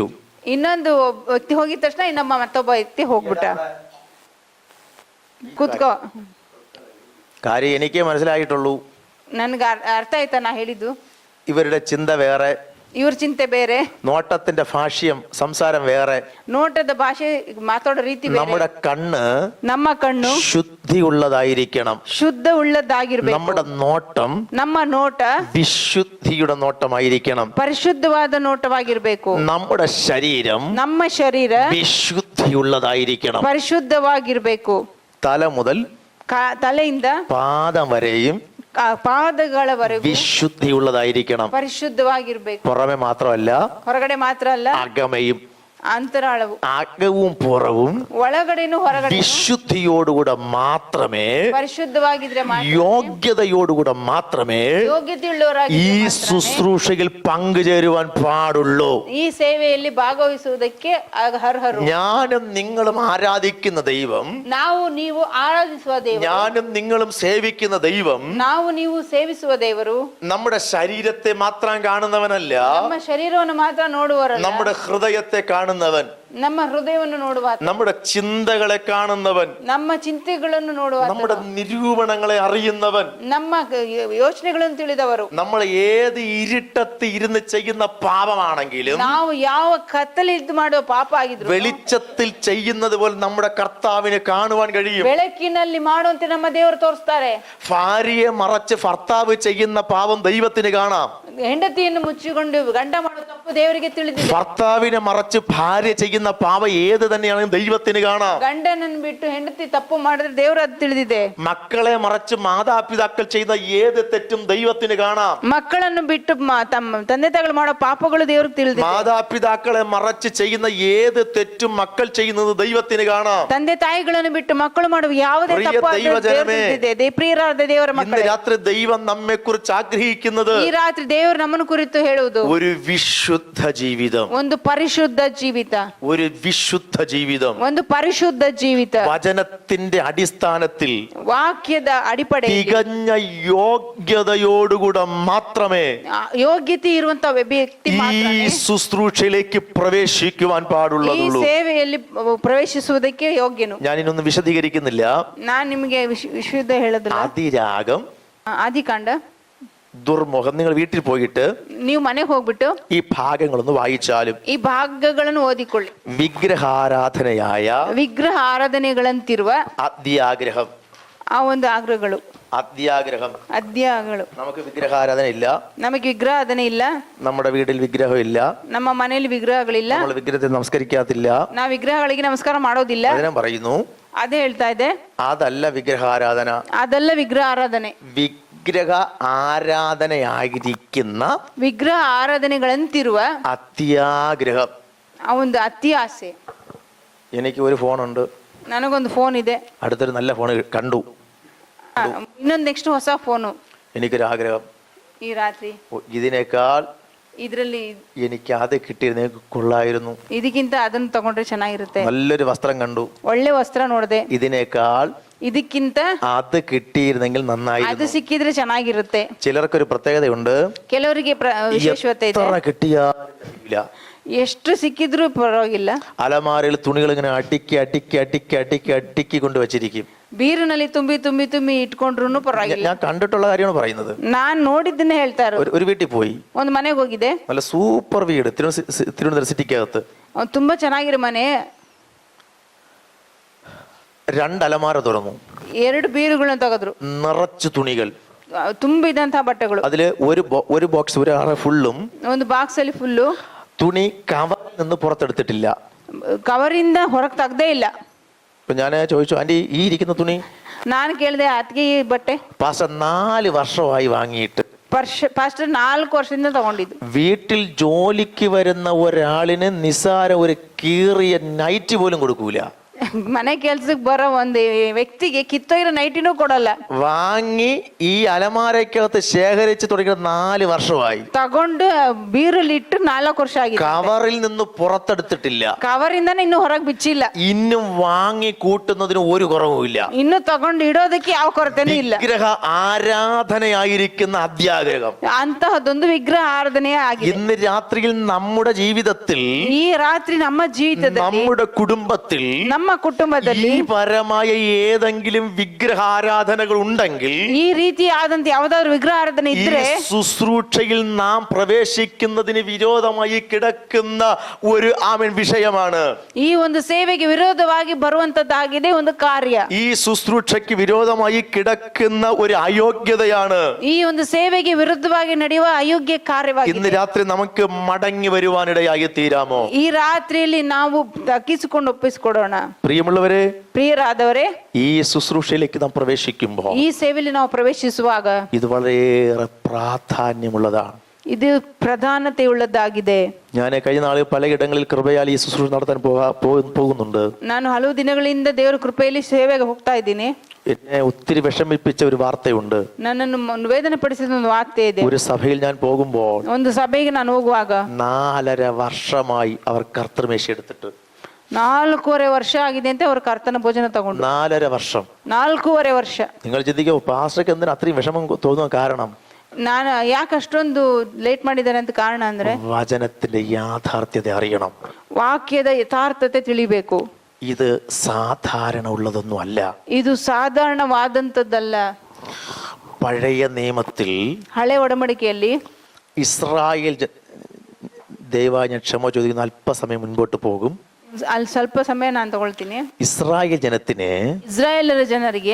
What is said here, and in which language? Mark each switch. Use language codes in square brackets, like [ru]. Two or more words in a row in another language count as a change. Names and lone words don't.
[kn] ಇನ್ನೊಂದು ವ್ಯಕ್ತಿ ಹೋಗಿದ ತಕ್ಷಣ ಇನ್ನೊಬ್ಬ ಮತ್ತೊಬ್ಬ ವ್ಯಕ್ತಿ ಹೋಗ್ಬಿಟ್ಟ. ಕೂತ್ಕೋ. [ml] കാര്യം എനിക്കേ മനസ്സിലായിട്ടുള്ളൂ. [kn] ನನ್ಗೆ ಅರ್ಥ ಆಯ್ತಾ ನಾ ಹೇಳಿದ್ದು? [ml] ഇവരുടെ ചിന്ത വേറെ, [kn] ಇವ್ರ ಚಿಂತೆ ಬೇರೆ, [ml] നോട്ടത്തിന്റെ ഭാഷ്യം സംസാരം വേറെ. [kn] ನೋಟದ ಭಾಷೆ ಮಾತಾಡೋ ರೀತಿ ಬೇರೆ. [ml] നമ്മുടെ കണ്ണ് [kn] ನಮ್ಮ ಕಣ್ಣು [ml] ശുദ്ധിയുള്ളതായിരിക്കണം. [kn] ಶುದ್ಧ ಉಳ್ಳದಾಗಿರ್ಬೇಕು. [ml] നമ്മുടെ നോട്ടം [kn] ನಮ್ಮ ನೋಟ [ml] വിശുദ്ധിയുടെ നോട്ടമായിരിക്കണം. [kn] ಪರಿಶುದ್ಧವಾದ ನೋಟವಾಗಿರ್ಬೇಕು. [ml] നമ്മുടെ ശരീരം [kn] ನಮ್ಮ ಶರೀರ [ml] വിശുദ്ധിയുള്ളതായിരിക്കണം. [kn] ಪರಿಶುದ್ಧವಾಗಿರ್ಬೇಕು. [ml] തല മുതൽ [kn] ತಲೆಯಿಂದ [ml] പാദം വരെയും [kn] ಪಾದಗಳವರೆಗೂ [ml] വിശുദ്ധിയുള്ളതായിരിക്കണം. [kn] ಪರಿಶುದ್ಧವಾಗಿರ್ಬೇಕು. [ml] പുറമെ മാത്രമല്ല, [kn] ಹೊರಗಡೆ ಮಾತ್ರ ಅಲ್ಲ, [ml] അകമയും. [kn] ಅಂತರಾಳವು, [ml] അകവും പുറവും [kn] ಒಳಗಡೆನು ಹೊರಗಡೆ [ml] വിശുദ്ധിയോടുകൂടെ മാത്രമേ, [kn] ಪರಿಶುದ್ಧವಾಗಿದ್ರೆ [ml] യോഗ്യതയോടുകൂടെ മാത്രമേ [kn] ಯೋಗ್ಯತೆಯುಳ್ಳವರಾಗಿ [ml] ഈ ശുശ്രൂഷയിൽ പങ്കുചേരുവാൻ പാടുള്ളൂ. [kn] ಈ ಸೇವೆಯಲ್ಲಿ ಭಾಗವಹಿಸುವುದಕ್ಕೆ ಅರ್ಹರು. [ml] ഞാനും നിങ്ങളും ആരാധിക്കുന്ന ദൈവം, [kn] ನಾವು ನೀವು ಆರಾಧಿಸುವ ದೇವರು, [ml] ഞാനും നിങ്ങളും സേവിക്കുന്ന ദൈവം [kn] ನಾವು ನೀವು ಸೇವಿಸುವ ದೇವರು [ml] നമ്മുടെ ശരീരത്തെ മാത്രം കാണുന്നവനല്ല, [kn] ನಮ್ಮ ಶರೀರವನ್ನು ಮಾತ್ರ ನೋಡುವರಲ್ಲ, [ml] നമ്മുടെ ഹൃദയത്തെ കാണുന്നവൻ, [kn] ನಮ್ಮ ಹೃದಯವನ್ನು ನೋಡುವ, [ml] നമ്മുടെ ചിന്തകളെ കാണുന്നവൻ, [kn] ನಮ್ಮ ಚಿಂತೆಗಳನ್ನು ನೋಡುವ, [ml] നമ്മുടെ നിരൂപണങ്ങളെ അറിയുന്നവൻ, [kn] ನಮ್ಮ ಯೋಚನೆಗಳನ್ನು ತಿಳಿದವರು. [ml] നമ്മൾ ഏത് ഇരുട്ടത്ത് ഇരുന്ന് ചെയ്യുന്ന പാപമാണെങ്കിലും [kn] ನಾವು ಯಾವ ಕತ್ತಲೆ ಇದ್ದು ಮಾಡುವ ಪಾಪ ಆಗಿದ್ರು [ml] വെളിച്ചത്തിൽ ചെയ്യുന്നത് പോലെ നമ്മുടെ കർത്താവിനെ കാണുവാൻ കഴിയും. [kn] ಬೆಳಕಿನಲ್ಲಿ ಮಾಡುವಂತೆ ನಮ್ಮ ದೇವರು ತೋರಿಸ್ತಾರೆ. [ml] ഭാര്യയെ മറച്ച് ഭർത്താവ് ചെയ്യുന്ന പാപം ദൈവത്തിന് കാണാം. [kn] ಹೆಂಡತಿಯನ್ನು ಮುಚ್ಚಿಕೊಂಡು ಗಂಡ ಮಾಡುವ ತಪ್ಪು ದೇವರಿಗೆ ತಿಳಿದಿದೆ. [ml] ഭർത്താവിനെ മറച്ച് ഭാര്യ ചെയ്യുന്ന പാപം ഏത് തന്നെയാണെങ്കിലും ദൈവത്തിന് കാണാം. [kn] ಗಂಡನನ್ನು ಬಿಟ್ಟು ಹೆಂಡತಿ ತಪ್ಪು ಮಾಡಿದ್ರೆ ದೇವರು ಅದು ತಿಳಿದಿದೆ. [ml] മക്കളെ മറച്ച് മാതാപിതാക്കൾ ചെയ്യുന്ന ഏത് തെറ്റും ദൈവത്തിന് കാണാം. [kn] ಮಕ್ಕಳನ್ನು ಬಿಟ್ಟು ತಮ್ಮ ತಂದೆ ತಾಯಿಗಳು ಮಾಡೋ ಪಾಪಗಳು ದೇವ್ರಿಗೆ ತಿಳಿದಿದೆ. [ml] മാതാപിതാക്കളെ മറച്ച് ചെയ്യുന്ന ഏത് തെറ്റും മക്കൾ ചെയ്യുന്നത് ദൈവത്തിന് കാണാം. [kn] ತಂದೆ ತಾಯಿಗಳನ್ನು ಬಿಟ್ಟು ಮಕ್ಕಳು ಮಾಡುವ ಯಾವುದೇ ತಪ್ಪು ಪ್ರಿಯರಾದ ದೇವರ [ml] ഇന്ന് [kn] ಮಕ್ಕಳೇ, [ml] രാത്രി ദൈവം നമ്മെ കുറിച്ച് ആഗ്രഹിക്കുന്നത് [kn] ಈ ರಾತ್ರಿ ದೇವರು ನಮ್ಮನ್ನು ಕುರಿತು ಹೇಳುವುದು [ml] ഒരു വിശുദ്ധ ജീവിതം, [kn] ಒಂದು ಪರಿಶುದ್ಧ ಜೀವಿತ, [ml] ഒരു വിശുദ്ധ ജീവിതം. [kn] ಒಂದು ಪರಿಶುದ್ಧ ಜೀವಿತ, [ml] വചനത്തിന്റെ അടിസ്ഥാനത്തിൽ [kn] ವಾಕ್ಯದ ಅಡಿಪಡೆ, [ml] തികഞ്ഞ യോഗ്യതയോടുകൂടെ മാത്രമേ [kn] ಯೋಗ್ಯತೆ ಇರುವಂತ ವ್ಯಕ್ತಿ [ml] ഈ [kn] ಮಾತ್ರನೇ [ml] ശുശ്രൂഷയിലേക്ക് പ്രവേശിക്കുവാൻ [kn] ಈ [ml] പാടുള്ളതുള്ളൂ. [kn] ಸೇವೆಯಲ್ಲಿ ಪ್ರವೇಶಿಸುವುದಕ್ಕೆ ಯೋಗ್ಯನು. [ml] ഞാൻ ഇന്നൊന്നും വിശദീകരിക്കുന്നില്ല. [kn] ನಾನ್ ನಿಮಗೆ ವಿಶುದ್ಧ ಹೇಳೋದಿಲ್ಲ. [ml] അതിരാഗം, [kn] ಆದಿಕಾಂಡ, [ml] ദുർമുഖം. നിങ്ങൾ വീട്ടിൽ പോയിട്ട് [kn] ನೀವು ಮನೆಗೆ ಹೋಗ್ಬಿಟ್ಟು [ml] ഈ ഭാഗങ്ങളൊന്ന് വായിച്ചാലും, [kn] ಈ ಭಾಗಗಳನ್ನು ಓದಿಕೊಳ್ಳಿ. [ml] വിഗ്രഹാരാധനയായ [kn] ವಿಗ್ರಹ ಆರಾಧನೆಗಳಂತಿರುವ [ml] അത്യാഗ്രഹം, [kn] ಆ ಒಂದು ಆಗ್ರಹಗಳು, [ml] അത്യാഗ്രഹം. [kn] ಅದ್ಯಾಗಳು. [ml] നമുക്ക് വിഗ്രഹാരാധന ഇല്ല, [kn] ನಮಗೆ ವಿಗ್ರಹಾರಾಧನೆ ಇಲ್ಲ, [ml] നമ്മുടെ വീട്ടിൽ വിഗ്രഹം ഇല്ല, [kn] ನಮ್ಮ ಮನೆಯಲ್ಲಿ ವಿಗ್ರಹಗಳಿಲ್ಲ, [ml] നമ്മൾ വിഗ്രഹത്തെ നമസ്കരിക്കാത്തില്ല. [kn] ನಾವು ವಿಗ್ರಹಗಳಿಗೆ ನಮಸ್ಕಾರ ಮಾಡೋದಿಲ್ಲ. [ml] അതിനെ പറയുന്നു, [kn] ಅದೇ ಹೇಳ್ತಾ ಇದೆ, [ml] അതല്ല വിഗ്രഹാരാധന. [kn] ಅದೆಲ್ಲ ವಿಗ್ರಹ ಆರಾಧನೆ. [ml] വിഗ്രഹ ആരാധനയായിരിക്കുന്ന [kn] ವಿಗ್ರಹ ಆರಾಧನೆಗಳಂತಿರುವ [ml] അത്യാഗ്രഹം. [kn] ಆ ಒಂದು ಅತಿ ಆಸೆ. [ml] എനിക്ക് ഒരു ഫോണുണ്ട്, [kn] ನನಗೊಂದು ಫೋನ್ ಇದೆ, [ml] അടുത്തൊരു നല്ല ഫോൺ കണ്ടു, [kn] ಇನ್ನೊಂದು ನೆಕ್ಸ್ಟ್ ಹೊಸ ಫೋನು. [ml] എനിക്കൊരാഗ്രഹം, [kn] ಈ ರಾತ್ರಿ [ml] ഇതിനേക്കാൾ [kn] ಇದ್ರಲ್ಲಿ [ml] എനിക്ക് അത് കിട്ടിയിരുന്നെങ്കിൽ കൊള്ളായിരുന്നു. [kn] ಇದಕ್ಕಿಂತ ಅದನ್ನು ತಗೊಂಡ್ರೆ ಚೆನ್ನಾಗಿರುತ್ತೆ. [ml] നല്ലൊരു വസ്ത്രം കണ്ടു, [kn] ಒಳ್ಳೆ ವಸ್ತ್ರ ನೋಡಿದೆ, [ml] ഇതിനേക്കാൾ [kn] ಇದಕ್ಕಿಂತ [ml] അത് കിട്ടിയിരുന്നെങ്കിൽ [kn] ಅದು [ml] നന്നായിരുന്നു. [kn] ಸಿಕ್ಕಿದ್ರೆ ಚೆನ್ನಾಗಿರುತ್ತೆ. [ml] ചിലർക്കൊരു പ്രത്യേകതയുണ്ട്, [kn] ಕೆಲವರಿಗೆ ವಿಶೇಷತೆ ಇದೆ. [ml] എത്ര കിട്ടിയാലും തികയില്ല. [kn] ಎಷ್ಟು ಸಿಕ್ಕಿದ್ರೂ ಪರವಾಗಿಲ್ಲ. [ml] അലമാരയിൽ തുണികൾ ഇങ്ങനെ അടുക്കി അടുക്കി അടുക്കി അടുക്കി അടുക്കി കൊണ്ട് വെച്ചിരിക്കും. [kn] ಬೀರಿನಲ್ಲಿ ತುಂಬಿ ತುಂಬಿ ತುಂಬಿ ಇಟ್ಕೊಂಡ್ರು ಪರವಾಗಿಲ್ಲ. [ml] ഞാൻ കണ്ടിട്ടുള്ള കാര്യമാണ് പറയുന്നത്. [kn] ನಾನ್ ನೋಡಿದ್ದನ್ನೇ ಹೇಳ್ತಾ ಇರೋದು. [ml] ഒരു വീട്ടിൽ പോയി, [kn] ಒಂದು ಮನೆಗೆ ಹೋಗಿದ್ದೆ. [ml] നല്ല സൂപ്പർ വീട് തിരുവനന്തപുരം സിറ്റിക്കകത്ത്. [kn] ತುಂಬಾ ಚೆನ್ನಾಗಿರೋ ಮನೆ. [ml] 2 അലമാര തുറന്നു, [kn] 2 ಬೀರುಗಳನ್ನ ತೆಗೆದ್ರು, [ml] നിറച്ചു തുണികൾ, [kn] ತುಂಬಿದಂತಹ ಬಟ್ಟೆಗಳು. [ml] അതില് ഒരു ബോക്സ് ഒരു അറ ഫുള്ളും [kn] ಒಂದು ಬಾಕ್ಸ್ ಅಲ್ಲಿ ಫುಲ್ಲು [ml] തുണി കവറിൽ നിന്ന് പുറത്തെടുത്തിട്ടില്ല. [kn] ಕವರಿಂದ ಹೊರಗೆ ತೆಗ್ದೇ ಇಲ್ಲ. [ml] അപ്പൊ ഞാൻ ചോദിച്ചു, ആന്റി ഈ ഇരിക്കുന്ന തുണി? [kn] ನಾನು ಕೇಳಿದೆ, ಅದಕ್ಕೆ ಈ ಬಟ್ಟೆ [ml] പാസ്റ്റർ 4 വർഷമായി വാങ്ങിയിട്ട്. [kn] ಪಾಸ್ಟರ್ 4 ವರ್ಷದಿಂದ ತಗೊಂಡಿದ್ದು. [ml] വീട്ടിൽ ജോലിക്ക് വരുന്ന ഒരാളിന് നിസാര ഒരു കീറിയ നൈറ്റ് പോലും കൊടുക്കൂല. [kn] ಮನೆ ಕೆಲ್ಸಕ್ಕೆ ಬರೋ ಒಂದು ವ್ಯಕ್ತಿಗೆ ಕಿತ್ತೋಗಿರೋ ನೈಟಿನೂ ಕೊಡಲ್ಲ. [ml] വാങ്ങി ഈ അലമാരക്കകത്ത് ശേഖരിച്ച് തുടങ്ങിയത് 4 വർഷമായി. [kn] ತಗೊಂಡು ಬೀರಲ್ಲಿ ಇಟ್ಟು 4 ವರ್ಷ ಆಗಿದೆ. [ml] കവറിൽ നിന്ന് പുറത്തെടുത്തിട്ടില്ല. [kn] ಕವರಿಂದಾನೆ ಇನ್ನು ಹೊರಗೆ ಬಿಚ್ಚಿಲ್ಲ. [ml] ഇന്നും വാങ്ങി കൂട്ടുന്നതിന് ഒരു കുറവുമില്ല. [kn] ಇನ್ನು ತಗೊಂಡು ಇಡೋದಕ್ಕೆ ಯಾವ ಕೊರತೆನೂ ಇಲ್ಲ. [ml] വിഗ്രഹ ആരാധനയായിരിക്കുന്ന അത്യാഗ്രഹം [kn] ಅಂತಹದೊಂದು ವಿಗ್ರಹ ಆರಾಧನೆಯೇ ಆಗಿದೆ. [ml] ഇന്ന് രാത്രിയിൽ നമ്മുടെ ജീവിതത്തിൽ, [kn] ಈ ರಾತ್ರಿ ನಮ್ಮ ಜೀವಿತದಲ್ಲಿ, [ml] നമ്മുടെ കുടുംബത്തിൽ [kn] ನಮ್ಮ ಕುಟುಂಬದಲ್ಲಿ [ml] ഈ പരമായ ഏതെങ്കിലും വിഗ്രഹ ആരാധനകൾ ഉണ്ടെങ്കിൽ, [kn] ಈ ರೀತಿ ಆದಂತ ಯಾವ್ದಾದ್ರು ವಿಗ್ರಹ ಆರಾಧನೆ [ml] ഈ [kn] ಇದ್ರೆ, [ml] ശുശ്രൂഷയിൽ നാം പ്രവേശിക്കുന്നതിന് വിരോധമായി കിടക്കുന്ന ഒരു വിഷയമാണ്. [kn] ಈ ಒಂದು ಸೇವೆಗೆ ವಿರೋಧವಾಗಿ ಬರುವಂತದ್ದಾಗಿದೆ ಒಂದು ಕಾರ್ಯ. [ml] ഈ ശുശ്രൂഷയ്ക്ക് വിരോധമായി കിടക്കുന്ന ഒരു അയോഗ്യതയാണ്. [kn] ಈ ಒಂದು ಸೇವೆಗೆ ವಿರುದ್ಧವಾಗಿ ನಡೆಯುವ ಅಯೋಗ್ಯ [ml] ഇന്ന് [kn] ಕಾರ್ಯವಾಗಿದೆ. [ml] രാത്രി നമുക്ക് മടങ്ങി വരുവാനിടയായി തീരാമോ? [kn] ಈ ರಾತ್ರಿಯಲ್ಲಿ ನಾವು ತಗ್ಗಿಸಿಕೊಂಡು ಒಪ್ಪಿಸಿಕೊಡೋಣ. [ml] പ്രിയമുള്ളവരെ, [kn] ಪ್ರಿಯರಾದವರೇ, [ml] ഈ ശുശ്രൂഷയിലേക്ക് നാം പ്രവേശിക്കുമ്പോൾ [kn] ಈ ಸೇವೆಯಲ್ಲಿ ನಾವು ಪ್ರವೇಶಿಸುವಾಗ [ml] ഇത് വളരെയേറെ പ്രാധാന്യമുള്ളതാണ്. [kn] ಇದು ಪ್ರಧಾನತೆ ಉಳ್ಳದ್ದಾಗಿದೆ. [ml] ഞാൻ കഴിഞ്ഞ നാളിൽ പലയിടങ്ങളിൽ കൃപയാൽ ഈ ശുശ്രൂഷ നടത്താൻ പോകുന്നുണ്ട്. [kn] ನಾನು ಹಲವು ದಿನಗಳಿಂದ ದೇವರ ಕೃಪೆಯಲ್ಲಿ ಸೇವೆಗೆ ಹೋಗ್ತಾ ಇದ್ದೀನಿ. [ml] എന്നെ ഒത്തിരി വിഷമിപ്പിച്ച ഒരു വാർത്തയുണ്ട്. [kn] ನನ್ನನ್ನು ವೇದನೆ ಪಡಿಸಿದ ಒಂದು ವಾರ್ತೆ ಇದೆ. [ml] ഒരു സഭയിൽ ഞാൻ പോകുമ്പോൾ [kn] ಒಂದು ಸಭೆಗೆ ನಾನು ಹೋಗುವಾಗ [ml] 4.5 വർഷമായി അവർ കർത്തൃമേശ എടുത്തിട്ട് [kn] 4.5 ವರ್ಷ ಆಗಿದೆ ಅಂತ ಅವ್ರ ಕರ್ತನ ಭೋಜನ ತಗೊಂಡು. [ml] 4.5 വർഷം. [kn] 4.5 ವರ್ಷ. [ml] നിങ്ങൾ ചിന്തിക്കുമോ, പാസ്റ്റർക്ക് എന്തിനാ അത്രയും വിഷമം തോന്നുന്ന കാരണം? [kn] ನಾನು ಯಾಕೆ ಅಷ್ಟೊಂದು ಲೇಟ್ ಮಾಡಿದ್ದಾರೆ ಅಂತ ಕಾರಣ ಅಂದ್ರೆ, [ml] വചനത്തിന്റെ യാഥാർത്ഥ്യത അറിയണം. [kn] ವಾಕ್ಯದ ಯಥಾರ್ಥತೆ ತಿಳಿಬೇಕು. [ml] ഇത് സാധാരണ ഉള്ളതൊന്നും അല്ല. [kn] ಇದು ಸಾಧಾರಣವಾದಂತದ್ದಲ್ಲ. [ml] പഴയ നിയമത്തിൽ [kn] ಹಳೆ ಒಡಂಬಡಿಕೆಯಲ್ಲಿ [ml] ഇസ്രായേൽ ദയവായി ഞാൻ ക്ഷമ ചോദിക്കുന്ന അല്പസമയം മുൻപോട്ട് പോകും. [kn] ಅಲ್ಲಿ ಸ್ವಲ್ಪ ಸಮಯ ನಾನು ತಗೊಳ್ತೀನಿ. [ml] ഇസ്രായേൽ ജനത്തിന് [kn] ಇಸ್ರಾಯೇಲರ ಜನರಿಗೆ